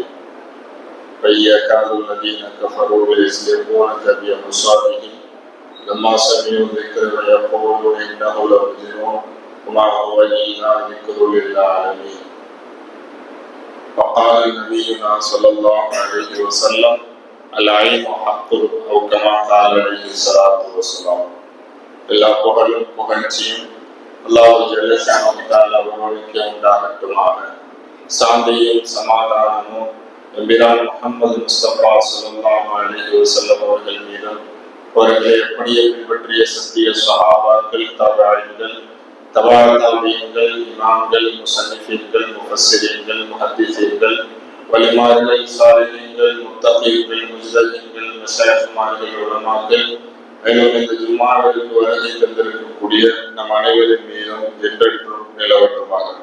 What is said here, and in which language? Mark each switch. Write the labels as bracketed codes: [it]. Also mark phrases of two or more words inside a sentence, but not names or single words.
[ar] وَيَكَادُ الَّذِينَ كَفَرُوا لَيُزْلِقُونَكَ بِأَبْصَارِهِمْ لما سمعوا الذكر ويقولون إنه لمجنون وما هو إلا ذكر للعالمين. وقال نبينا صلى الله عليه وسلم العين حق أو كما قال عليه الصلاة والسلام. [ta] எல்லா புகழும் புகழ்ச்சியும் அல்லாஹ் [ar] جل شأنه تعالى [ta] ஒருவனுக்கே உண்டாகட்டுமாக. சாந்தியும் சமாதானமும் நபிகள் முஹம்மது முஸ்தபா [ar] صلى الله عليه وسلم [ta] அவர்கள் மீதும் அவர்களை எப்படியே பின்பற்றிய சத்திய சஹாபாக்கள், தபாயின்கள், தபாத்தாபியங்கள், இமாம்கள், முஸன்னிஃபீன்கள், முஃபஸ்ஸிரீன்கள், முஹத்திஸீன்கள், வலிமார்கள், சாலிஹீன்கள், முத்தகீன்கள், முஜ்தஹீன்கள், மஷாயிக்மார்கள், உலமாக்கள், மேலும் இந்த ஜும்ஆவிற்கு வருகை தந்திருக்கக்கூடிய நம் அனைவரின் மீதும் என்றென்றும் நிலவட்டுமாக.